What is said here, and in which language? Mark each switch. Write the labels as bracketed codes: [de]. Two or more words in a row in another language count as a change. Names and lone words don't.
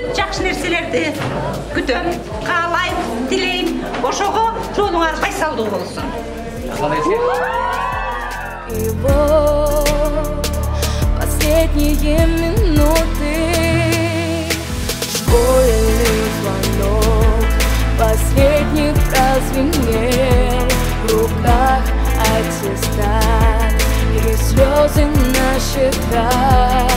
[ky] жакшы нерселерди күтөм, каалайм, тилейм. Ошого жолуңар байсалдуу болсун. [ru] Последние минуты, школьный звонок, последних прозвенел, в руках аттестат и слезы на щеках.